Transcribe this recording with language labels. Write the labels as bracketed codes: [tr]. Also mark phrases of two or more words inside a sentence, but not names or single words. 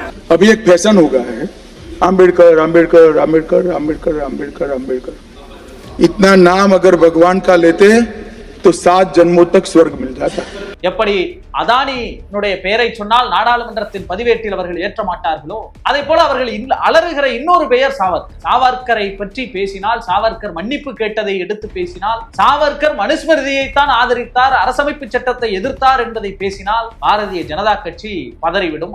[hi] अभी एक फैशन हो गया है, आम्बेडकर आम्बेडकर आम्बेडकर आम्बेडकर आम्बेडकर आम्बेडकर। इतना नाम अगर भगवान का लेते तो 7 जन्मों तक स्वर्ग मिल जाता। [ta] எப்படி அதானியினுடைய பெயரை சொன்னால் நாடாளுமன்றத்தின் பதிவேட்டில் அவர்கள் ஏற்ற மாட்டார்களோ அதே போல அவர்கள் அலறுகிற இன்னொரு பெயர் சாவர்கர். சாவர்கரை பற்றி பேசினால், சாவர்கர் மன்னிப்பு கேட்டதை எடுத்து பேசினால், சாவர்கர் மனுஸ்மிருதியைத்தான் ஆதரித்தார், அரசமைப்பு சட்டத்தை எதிர்த்தார் என்பதை பேசினால் பாரதிய ஜனதா கட்சி பதறிவிடும்.